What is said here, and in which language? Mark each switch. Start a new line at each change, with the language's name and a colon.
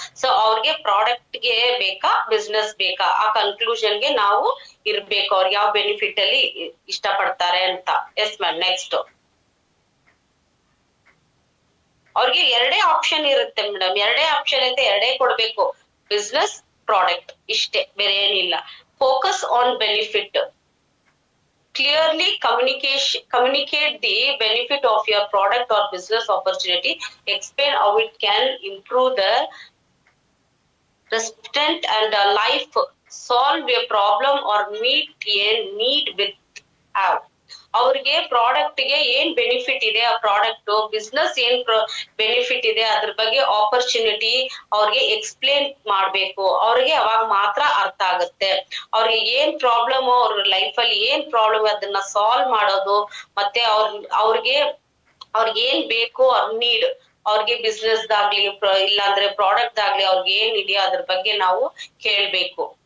Kannada: So ಅವ್ರಿಗೆ product ಗೆ ಬೇಕಾ, ಬಿಸ್ನೆಸ್ ಬೇಕಾ, ಆ ಕನ್ಕ್ಲೂಷನ್ ಗೆ ನಾವು ಇರ್ಬೇಕು, ಅವ್ರಿಗೆ ಯಾವ ಬೆನಿಫಿಟ್ ಅಲ್ಲಿ ಇಷ್ಟಪಡ್ತಾರೆ ಅಂತ. ಎಸ್ ಮ್ಯಾಮ್, ನೆಕ್ಸ್ಟ್ ಅವ್ರಿಗೆ ಎರಡೇ ಆಪ್ಷನ್ ಇರುತ್ತೆ ಮೇಡಮ್, ಎರಡೇ ಆಪ್ಷನ್ ಐತೆ, ಎರಡೇ ಕೊಡ್ಬೇಕು, ಬಿಸ್ನೆಸ್, ಪ್ರಾಡಕ್ಟ್, ಇಷ್ಟೇ, ಬೇರೆ ಏನಿಲ್ಲ.
English: Focus on benefit. Clearly communicate the benefit of your product or business opportunity. Explain how it can improve the recipient and life, solve a problem or meet a need with have.
Kannada: ಅವ್ರಿಗೆ product ಗೆ ಏನ್ benefit ಇದೆ, ಆ product business ಏನ್ benefit ಇದೆ, ಅದ್ರ ಬಗ್ಗೆ opportunity ಅವ್ರಿಗೆ ಎಕ್ಸ್ಪ್ಲೇನ್ ಮಾಡ್ಬೇಕು. ಅವ್ರಿಗೆ ಅವಾಗ ಮಾತ್ರ ಅರ್ಥ ಆಗುತ್ತೆ. ಅವ್ರಿಗೆ ಏನ್ ಪ್ರಾಬ್ಲಮ್, ಅವ್ರ ಲೈಫ್ ಅಲ್ಲಿ ಏನ್ ಪ್ರಾಬ್ಲಮ್ ಅದನ್ನ ಸಾಲ್ವ್ ಮಾಡೋದು, ಮತ್ತೆ ಅವ್ರಿಗೆ ಏನ್ ಬೇಕು, ಅವ್ರ ನೀಡ್, ಅವ್ರಿಗೆ ಬಿಸ್ನೆಸ್ ದಾಗ್ಲಿ ಇಲ್ಲಾಂದ್ರೆ ಪ್ರಾಡಕ್ಟ್ ಆಗ್ಲಿ ಅವ್ರಿಗೆ ಏನ್ ಇದೆಯೋ ಅದ್ರ ಬಗ್ಗೆ ನಾವು ಕೇಳ್ಬೇಕು.